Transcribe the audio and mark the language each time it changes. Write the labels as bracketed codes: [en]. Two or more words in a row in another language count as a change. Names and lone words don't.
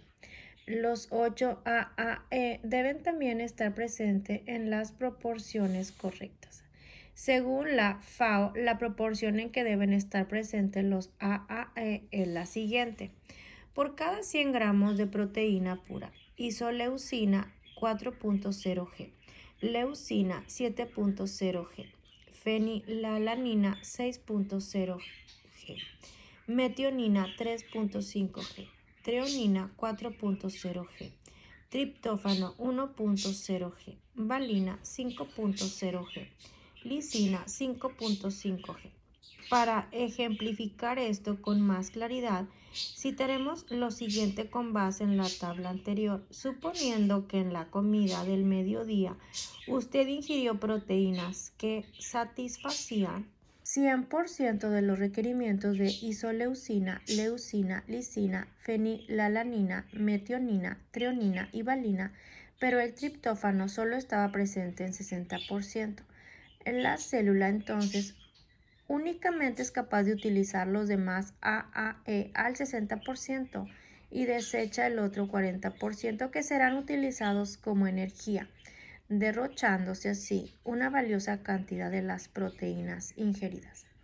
[es] Los 8 AAE deben también estar presentes en las proporciones correctas. Según la FAO, la proporción en que deben estar presentes los AAE es la siguiente. Por cada 100 gramos de proteína pura, isoleucina 4.0G, leucina 7.0G, fenilalanina 6.0G, metionina 3.5G, treonina 4.0G, triptófano 1.0G, valina 5.0G, lisina 5.5G. Para ejemplificar esto con más claridad, citaremos lo siguiente con base en la tabla anterior. Suponiendo que en la comida del mediodía usted ingirió proteínas que satisfacían 100% de los requerimientos de isoleucina, leucina, lisina, fenilalanina, metionina, treonina y valina, pero el triptófano solo estaba presente en 60%. En la célula entonces únicamente es capaz de utilizar los demás AAE al 60% y desecha el otro 40% que serán utilizados como energía, derrochándose así una valiosa cantidad de las proteínas ingeridas.